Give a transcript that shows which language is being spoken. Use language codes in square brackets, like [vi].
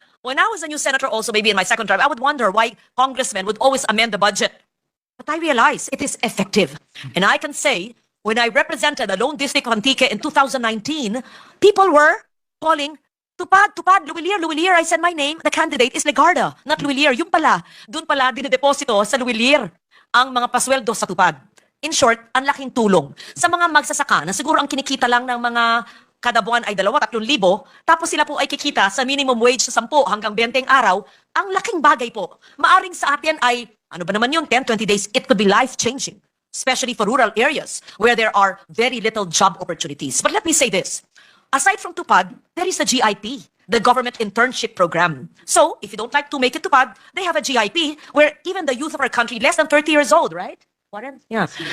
[en] When I was a new senator also, maybe in my second term, I would wonder why congressmen would always amend the budget. But I realize it is effective. And I can say, when I represented the Lone District of Antique in 2019, people were calling, Tupad, Tupad, Luwilier, Luwilier. I said my name, the candidate is Legarda, not Luwilier. [tl] Yung pala, dun pala dinedeposito sa Luwilier ang mga pasweldo sa Tupad. [en] In short, [tl] ang laking tulong sa mga magsasaka na siguro ang kinikita lang ng mga kada buwan ay 2,000-3,000, tapos sila po ay kikita sa minimum wage sa 10 hanggang 20 araw, ang laking bagay po. Maaring sa atin ay, ano ba naman yun, [en] 10-20 days, it could be life-changing, especially for rural areas where there are very little job opportunities. But let me say this, aside from TUPAD, there is a GIP, the Government Internship Program. So, if you don't like to make it TUPAD, they have a GIP where even the youth of our country, less than 30 years old, right? Warren? Yeah.